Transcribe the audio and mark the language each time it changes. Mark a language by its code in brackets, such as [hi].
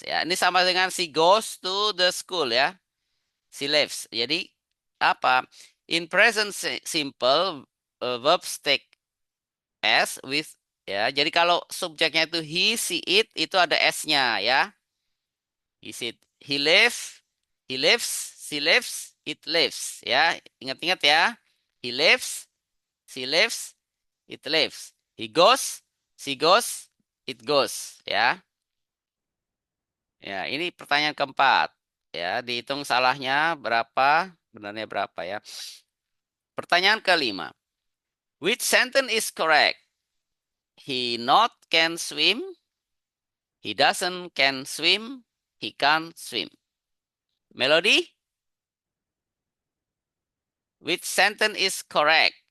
[id] Ya, ini sama dengan [en] she goes to the school [id] ya. [en] She lives. [id] Jadi apa? [en] In present simple, verbs take s with ya. [id] Jadi kalau subjeknya itu he, she, it itu ada s-nya ya. [en] He lives, she lives, it lives ya. [id] Ingat-ingat ya. [en] He lives, she lives, it lives. He goes, she goes, it goes ya. [id] Ya, ini pertanyaan keempat. Ya, dihitung salahnya berapa, benarnya berapa ya. Pertanyaan kelima. [en] Which sentence is correct? He not can swim. He doesn't can swim. He can't swim. Melody? Which sentence is correct?